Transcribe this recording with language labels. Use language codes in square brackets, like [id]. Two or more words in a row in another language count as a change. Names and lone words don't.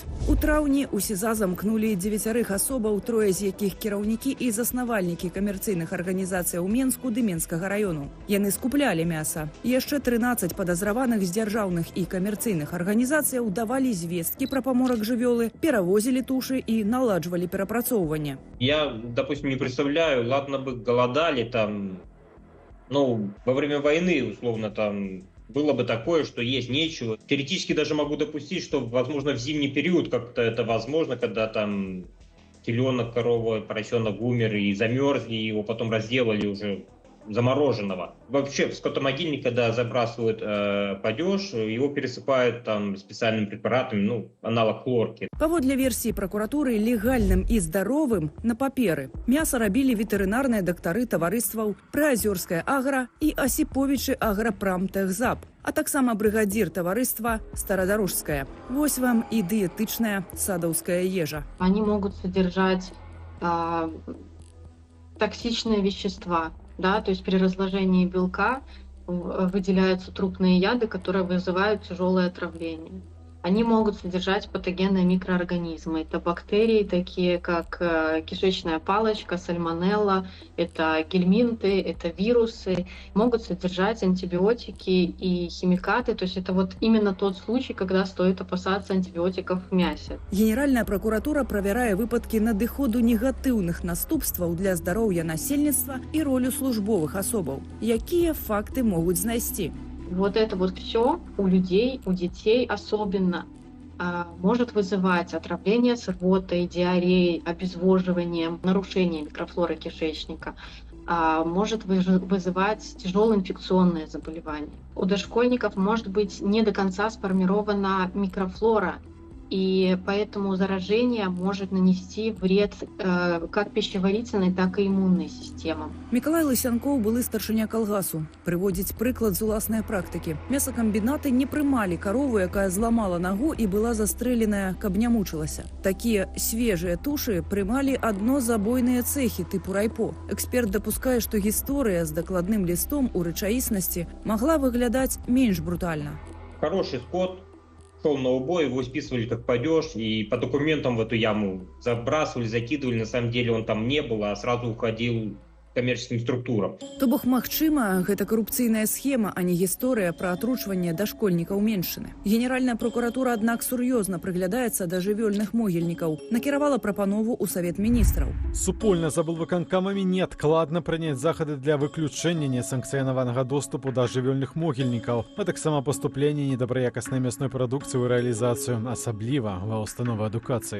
[be] У траўні ў СІЗА замкнулі 9 асобаў, 3 з якіх кіраўнікі і заснавальнікі камерцыйных арганізацый у Менску ды Менскага раёну. Яны скуплялі мяса. Яшчэ 13 падазраваных з дзяржаўных і камерцыйных арганізацыяў давалі звесткі пра паморак жывёлы, перавозілі тушы і наладжвалі перапрацоўванне. [ru] Я, допустим, не представляю, ладно бы голодали там, во время войны, условно, там было бы такое, что есть нечего. Теоретически даже могу допустить, что, возможно, в зимний период как-то это возможно, когда там теленок, корова, поросенок умер и замерзли, его потом разделали уже замороженного. Вообще в скотомогильник, когда забрасывают падеж, его пересыпают там специальными препаратами, аналог хлорки. [be] Паводле версіі пракуратуры, легальным і здаровым на паперы мяса рабілі ветэрынарныя дактары таварыстваў Прыазёрская агра і Асіповічы аграпрамтэхзап, а таксама брыгадзір таварыства Старадарожская. Вось вам і дыетычная садаўская ежа. [ru] Они могут содержать токсичные вещества. Да, то есть при разложении белка выделяются трупные яды, которые вызывают тяжелое отравление. Они могут содержать патогенные микроорганизмы. Это бактерии, такие как кишечная палочка, сальмонелла, это гельминты, это вирусы. Могут содержать антибиотики и химикаты. То есть это вот именно тот случай, когда стоит опасаться антибиотиков в мясе. [be] Генеральная прокуратура правярае выпадкі надыходу негатыўных наступстваў для здароўя насельніцтва і ролю службовых асобаў. Якія факты могуць знайсці? [ru] Вот это вот все у людей, у детей особенно может вызывать отравление с рвотой, диареей, обезвоживанием, нарушение микрофлоры кишечника, может вызывать тяжелые инфекционные заболевания. У дошкольников может быть не до конца сформирована микрофлора, и поэтому заражение может нанести вред как пищеварительной, так и иммунной системам. [be] Микалай Лысянкоў былы старшыня калгасу. Прыводзіць прыклад з уласнай практыкі. Мясакамбінаты не прымалі карову, якая зламала нагу і была застрэленая, каб не мучылася. Такія свежыя тушы прымалі адно забойныя цэхі тыпу райпо. Эксперт дапускае, што гісторыя з дакладным лістом у рэчаіснасці магла выглядаць менш брутальна. [ru] Хороший скот шел на убой, его списывали как падеж, и по документам в эту яму забрасывали, закидывали. На самом деле он там не был, а сразу уходил коммерческим структурам. [be] То бок, магчыма, гэта карупцыйная схема, а не гісторыя пра атручванне дашкольнікаў меншыны. Генеральная прокуратура, аднак, сур'ёзна прыглядаецца да жывёльных могільнікаў. Накіравала прапанову ў Савет міністраў. Супольна за облвыканкамамі неадкладна прыняць захады для выключэння несанкцыянаванага доступу да жывёльных могільнікаў, а таксама паступленне недабраякаснай мясной прадукцыі ў рэалізацыю, асабліва ва ўстановы адукацыі.